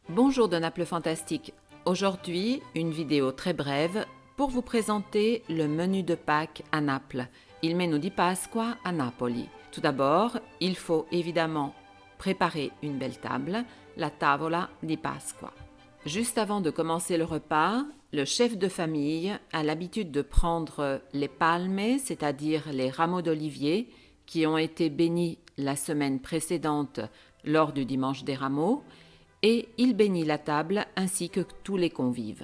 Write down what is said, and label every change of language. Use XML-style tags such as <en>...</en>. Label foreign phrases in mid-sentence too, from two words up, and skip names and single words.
<fr>Bonjour de Naples Fantastique. Aujourd'hui, une vidéo très brève pour vous présenter le menu de Pâques à Naples,</fr> <it>il menù di Pasqua a Napoli.</it> <fr>Tout d'abord, il faut évidemment préparer une belle table,</fr> <it>la tavola di Pasqua.</it> <fr>Juste avant de commencer le repas, le chef de famille a l'habitude de prendre les palmes, c'est-à-dire les rameaux d'olivier qui ont été bénis la semaine précédente lors du dimanche des rameaux, et il bénit la table ainsi que tous les convives.</fr>